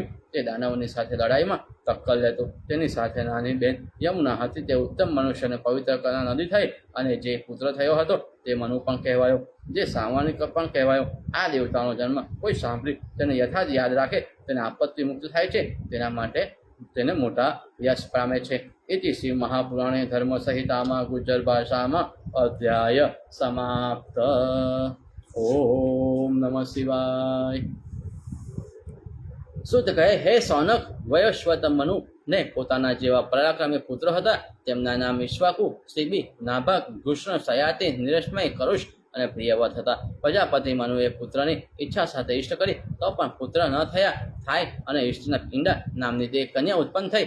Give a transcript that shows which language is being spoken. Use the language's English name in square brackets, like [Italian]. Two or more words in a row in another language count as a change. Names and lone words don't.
[Gujarati] તે દાનવની સાથે લડાઈમાં ટક્કર લેતો. તેની સાથે નાની બેન યમુના હતી. તે ઉત્તમ મનુષ્યને પવિત્ર કરનાર નદી થઈ અને જે પુત્ર થયો હતો તે મનુ પણ કહેવાયો, જે સાવણી પણ કહેવાયો. આ દેવતાનો જન્મ કોઈ સાંભળી તેને યથાર્થ યાદ રાખે તેને આપત્તિ મુક્ત થાય છે. તેના માટે તેને મોટા યશ પામે છે. [Sanskrit] इति श्री महापुराणे धर्म संहितामा [Gujarati] ગુજ્જર ભાષામા [Sanskrit] अध्याय समाप्त। ओम नमः शिवाय। [Gujarati] સુત કહે, હે સૌનક, વયસ્વત મનુ ને પોતાના જેવા પરાક્રમી પુત્ર હતા. તેમના નામ વિશ્વાકુ, શિબી, નાભક, કૃષ્ણ, સયાતિ, નિરશ્મય, કરુષ અને પ્રિયવત હતા. પ્રજાપતિ મનુએ પુત્રની ઈચ્છા સાથે ઈષ્ટ કરી તો પણ પુત્ર ન થાય અને ઈષ્ટના પિંડા નામની તે કન્યા ઉત્પન્ન થઈ.